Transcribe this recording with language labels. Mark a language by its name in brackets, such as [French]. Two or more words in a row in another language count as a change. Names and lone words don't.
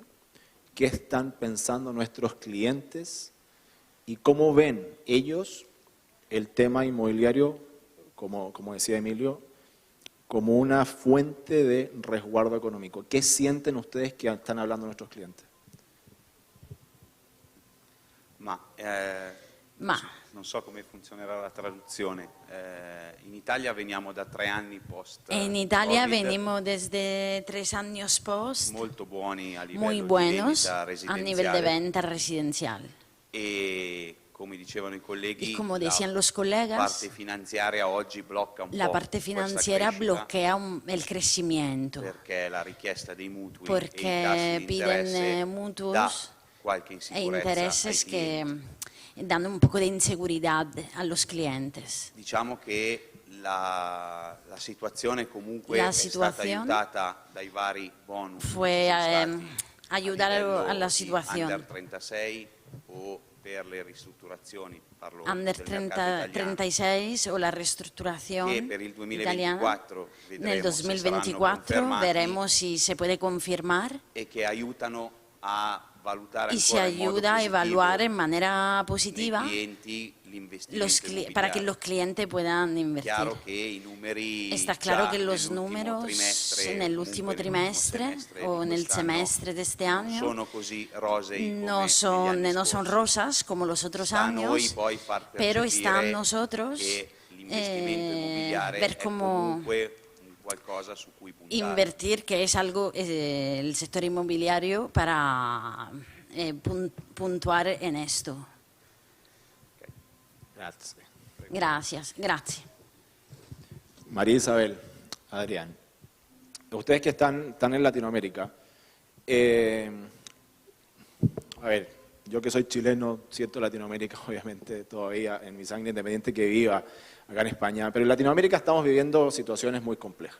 [Spanish] ¿Qué están pensando nuestros clientes? ¿Y cómo ven ellos el tema inmobiliario, como decía Emilio, como una fuente de resguardo económico? ¿Qué sienten ustedes que están hablando nuestros clientes? [Italian] Non so come funzionerà la traduzione. In Italia veniamo da 3 anni post. [Spanish] En Italia venimos desde 3 años post, [Italian] molto buoni a livello [Spanish] muy [Italian] di [Spanish] buenos [Italian] vendita a residenziale. [Spanish] nivel de venta residencial. [Italian] E come dicevano i colleghi, [Spanish] Y como decían los [Italian] la [Spanish] colegas, [Italian] parte finanziaria oggi blocca un [Spanish] la [Italian] po' [Spanish] parte [Italian] questa [Spanish] financiera [Italian] crescita, [Spanish] bloquea el crecimiento [Italian] perché la richiesta dei mutui e i [Spanish] porque [Italian] tassi di [Spanish] piden [Italian] interesse dà [Spanish] mutuos [Italian] qualche [Spanish] e [Italian] insicurezza [Spanish] intereses [Italian] ai [Spanish] que [Italian] clienti. [Spanish] dan un poco de inseguridad a los clientes. [Italian] Diciamo che la situazione comunque [Spanish] La [Italian] è stata [Spanish] situación [Italian] aiutata dai vari bonus [Spanish] fue [Italian] che sono stati [Spanish] ayudar [Italian] livello [Spanish] a la [Italian] di [Spanish] situación. [Italian] Under 36 o per le ristrutturazioni, parlo [Spanish] Under [Italian] del mercato italiano, [Spanish] 36 o la reestructuración [Italian] che per il [Spanish] italiana. [Italian] 2024 Nel vedremo se saranno [Spanish] 2024 [Italian] confermati [Spanish] veremos si se puede confirmar [Italian] e che aiutano a valutare [Spanish] y se [Italian] ancora in modo [Spanish] ayuda a [Italian] positivo [Spanish] evaluar en manera [Italian] nei [Spanish] positiva [Italian] clienti l'investimento [Spanish] para que [Italian] immobiliare. [Spanish] los clientes puedan invertir. [Italian] Chiaro che i numeri [Spanish] Está claro [Italian] già [Spanish] que los [Italian] nell'ultimo [Spanish] números [Italian] trimestre, [Spanish] en el [Italian] comunque [Spanish] último [Italian] nell'ultimo [Spanish] trimestre [Italian] semestre [Spanish] o [Italian] di [Spanish] en el [Italian] quest'anno [Spanish] semestre de este [Italian] non [Spanish] año [Italian] sono così rosei come [Spanish] no [Italian] negli [Spanish] son, [Italian] anni [Spanish] no son [Italian] scorsi. [Spanish] rosas como los otros [Italian] Sta a noi [Spanish] años, [Italian] poi far [Spanish] pero está [Italian] percepire [Spanish] en nosotros [Italian] che l'investimento immobiliare [Spanish] ver [Italian] è [Spanish] cómo [Italian] comunque qualcosa su cui puntare. [Spanish] invertir, que es algo, el sector inmobiliario para puntuar en esto. [Italian] Grazie. [Spanish] Gracias. María Isabel, Adrián, ustedes que están en Latinoamérica, a ver, yo que soy chileno, siento Latinoamérica obviamente todavía en mi sangre, independiente que viva acá en España, pero en Latinoamérica estamos viviendo situaciones muy complejas.